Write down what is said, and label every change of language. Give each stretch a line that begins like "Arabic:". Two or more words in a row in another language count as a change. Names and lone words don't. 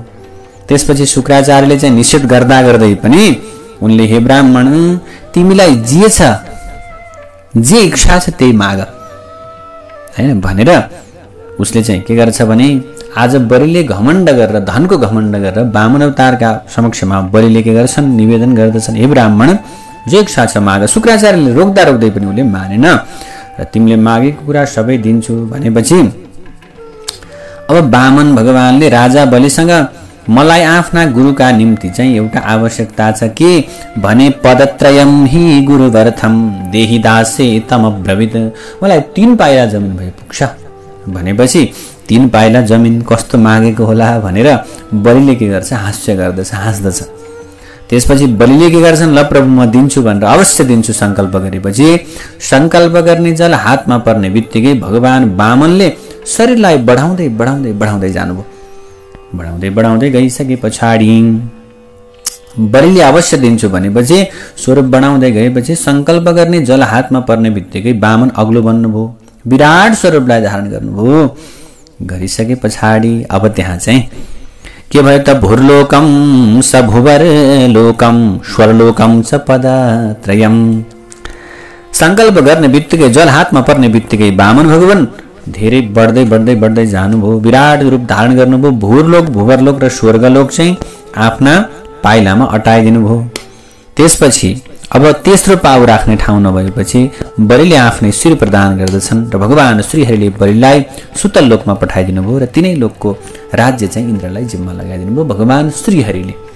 Nepali: त्यसपछि शुक्राचार्यले चाहिँ निषेध गर्दा गर्दै पनि उनले हे ब्राह्मण, तिमीलाई जे छ, जे इच्छा छ त्यही माग हैन भनेर उसले चाहिँ के गर्छ भने आज बलिले घमण्ड गरेर, धनको घमण्ड गरेर वामन अवतारका समक्षमा बलिले के गर्छन्, निवेदन गर्दछन्, हे ब्राह्मण जे इच्छा छ माग। शुक्राचार्यले रोक्दा रोक्दै पनि उसले मानेन र तिमीले मागेको कुरा सबै दिन्छु भनेपछि अब वामन भगवानले राजा बलिसँग मलाई आफ्ना गुरुका निम्ति चाहिँ एउटा आवश्यकता छ के भने
Sanskrit: पदत्रयम हि गुरुवर्थम देहि दासे तम ब्रवित,
Nepali: मलाई 3 पाइला जमिन भए पुग्छ भनेपछि 3 पाइला जमिन कस्तो मागेको होला भनेर बलिले के गर्छ, हास्य गर्दछ, हाँस्दछ। त्यसपछि बलिले के गर्छन्, ल प्रभु म दिन्छु भनेर अवश्य दिन्छु सङ्कल्प गरेपछि सङ्कल्प गर्ने जल हातमा पर्ने बित्तिकै भगवान वामनले शरीरलाई बढाउँदै बढाउँदै बढाउँदै जानुभयो। बढाउँदै बढाउँदै गइसके पछाडि बलिले अवश्य दिन्छु भनेपछि स्वरूप बढाउँदै गएपछि सङ्कल्प गर्ने जल हातमा पर्ने बित्तिकै वामन अग्लो बन्नुभयो, विराट स्वरूपलाई धारण गर्नुभयो। गरिसके पछाडि अब त्यहाँ चाहिँ के भयो त,
Sanskrit: भूर्लोकम स भुवर लोकम स्वरलोकम च पदत्रयम।
Nepali: सङ्कल्प गर्ने बित्तिकै जल हातमा पर्ने बित्तिकै वामन भगवान धेरै बढ्दै बढ्दै बढ्दै जानुभयो, विराट रूप धारण गर्नुभयो। भूरलोक, भुवरलोक र स्वर्गलोक चाहिँ आफ्ना पाइलामा अटाइदिनु भयो। त्यसपछि अब तेस्रो पाउ राख्ने ठाउँ नभएपछि बलिले आफ्नै शिर प्रदान गर्दछन् र भगवान श्रीहरिले बलिलाई सुतल लोकमा पठाइदिनु भयो र तिनै लोकको राज्य चाहिँ इन्द्रलाई जिम्मा लगाइदिनु भयो भगवान श्रीहरिले।